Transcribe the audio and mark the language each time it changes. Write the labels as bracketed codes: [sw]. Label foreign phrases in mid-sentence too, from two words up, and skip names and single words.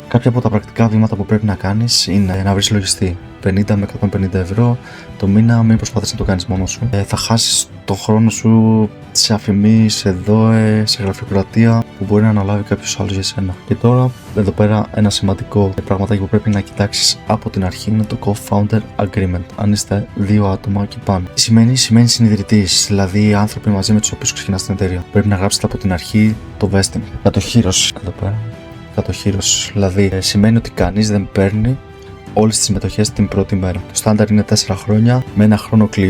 [el] Κάποια από τα πρακτικά βήματα που πρέπει να κάνεις είναι να βρεις λογιστή 50 με 150 ευρώ το μήνα, μην προσπαθείς να το κάνεις μόνος σου. Θα χάσεις τον χρόνο σου σε αφημί, σε ΔΟΕ, σε γραφειοκρατία που μπορεί να αναλάβει κάποιος άλλος για σένα. Και τώρα, εδώ πέρα, ένα σημαντικό πραγματάκι που πρέπει να κοιτάξεις από την αρχή είναι το [en] co-founder agreement. [el] Αν είστε 2 άτομα και πάνω. Τι σημαίνει? Σημαίνει συνειδητής, δηλαδή άνθρωποι μαζί με τους οποίους ξεκινάς την εταιρεία. Πρέπει να γράψετε από την αρχή το vesting. Κατοχύρωση εδώ πέρα. Κατοχύρωση. Δηλαδή σημαίνει ότι κανείς δεν παίρνει όλες τις συμμετοχές την πρώτη μέρα. Το στάνταρ είναι 4 χρόνια με ένα χρόνο cliff.